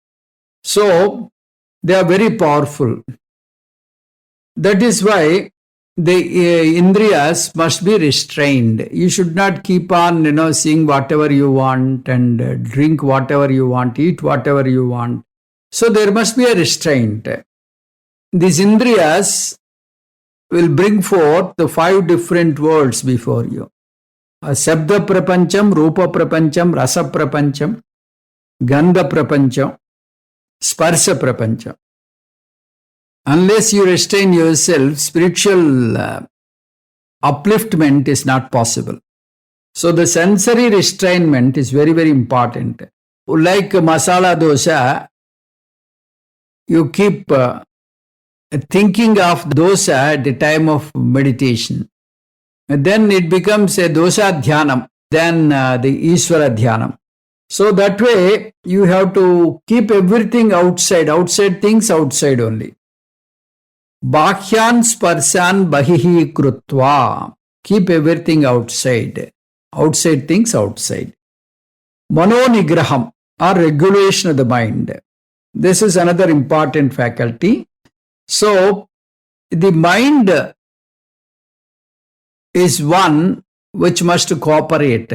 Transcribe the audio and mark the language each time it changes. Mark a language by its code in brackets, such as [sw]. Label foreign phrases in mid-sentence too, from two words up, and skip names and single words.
[en] So they are very powerful. That is why the Indriyas must be restrained. You should not keep on, seeing whatever you want and drink whatever you want, eat whatever you want. So there must be a restraint. These Indriyas will bring forth the 5 different worlds before you. [sa] Sabda Prapancham, Rupa Prapancham, Rasa Prapancham, Gandha Prapancham, Sparsa Prapancham. [en] Unless you restrain yourself, spiritual upliftment is not possible. So the sensory restrainment is very, very important. Like masala dosa, you keep thinking of dosa at the time of meditation. And then it becomes a [sa] dosa dhyanam, [en] then the [sa] Ishvara dhyanam. [en] So that way you have to keep everything outside things outside only. [sa] Bhakyan sparsan bahihi krutva. [en] Keep everything outside things outside. [sa] Mano nigraham, [en] or regulation of the mind. This is another important faculty. So the mind is one which must cooperate.